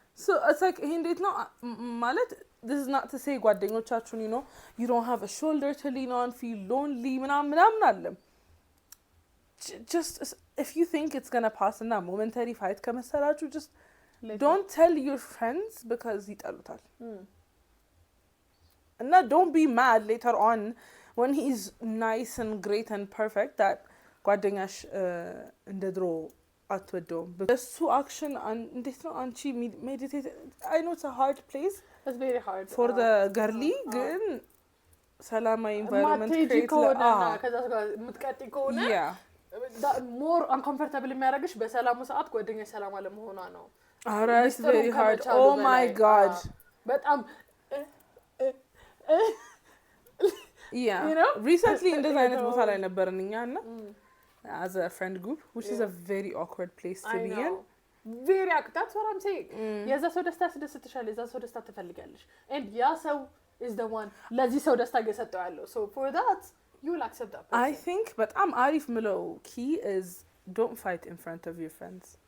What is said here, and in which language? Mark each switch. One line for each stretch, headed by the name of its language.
English: so it's like
Amharic: ይሄ እንዴት ነው ማለት
English: this is not to say
Amharic: ጓደኞቻችሁን
English: you know you don't have a shoulder to lean on feel lonely
Amharic: ምናምን አለ
English: just if you think it's going to pass in that momentary fight
Amharic: ከመሰላችሁ
English: just don't tell your friends because
Amharic: ይጠሉታል
English: and don't be mad later on when he's nice and great and perfect that
Amharic: ጓደኛሽ እንደ ድሮ አትወደውም። እሱ አክሽን እንዴት ነው አንቺ ሜዲቴት
English: አይ ኖ ኢትስ አ ሃርድ ፕሌስ it's very hard for the girly
Amharic: ግን ሰላማዊ
English: environment create
Amharic: ከሆነ ከዛ ጋር የምትቀጥ ከሆነ
English: more uncomfortable
Amharic: የሚያደርግሽ በሰላሙ ሰዓት ጓደኛ ሰላም አለመሆኗ ነው።
English: it's very hard. Oh my god.
Amharic: በጣም
English: yeah you know recently
Amharic: እንደዛ አይነት ቦታ ላይ ነበርን እኛና
English: as a friend group which is a very awkward place to be in. very awkward. That's what I'm saying.
Amharic: የዛ ሰው ደስታ ያስደስትሻል፣ የዛ ሰው ደስታ ትፈልጋለሽ and ያ ሰው
English: is the one
Amharic: ለዚህ ሰው ደስታ እየሰጠው ያለው
English: so for that you will accept that person. I think
Amharic: በጣም አሪፍ ምለው
English: key is don't fight in front of your friends.